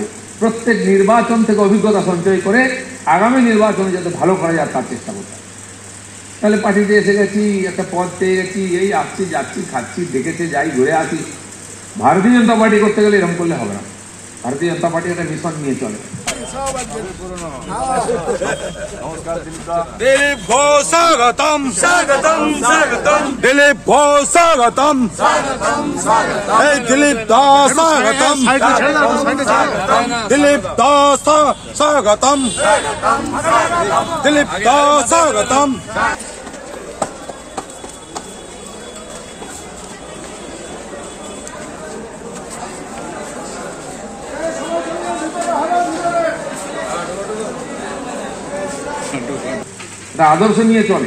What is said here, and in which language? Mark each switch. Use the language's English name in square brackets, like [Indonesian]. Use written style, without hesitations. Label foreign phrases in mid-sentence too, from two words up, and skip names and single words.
[Bangla] প্রত্যেক নির্বাচন থেকে অভিজ্ঞতা সঞ্চয় করে আগামী নির্বাচনে যাতে ভালো করা যায় তার চেষ্টা করতে হবে। তাহলে পার্টিতে এসে গেছি, একটা পদ পেয়ে গেছি, এই আসছি যাচ্ছি খাচ্ছি দেখেছে যাই ঘুরে আসি। ভারতীয় জনতা পার্টি করতে গেলে এরকম করলে হবে না। ভারতীয় জনতা পার্টি একটা মিশন নিয়ে চলে। [Sanskrit] दिलीप भो स्वागतम स्वागतम स्वागतम दिलीप भो स्वागतम स्वागतम स्वागतम दिलीप दा स्वागतम दिलीप दा स्वागतम दिलीप दा स्वागतम। [Bangla] আদর্শ নিয়ে চলে।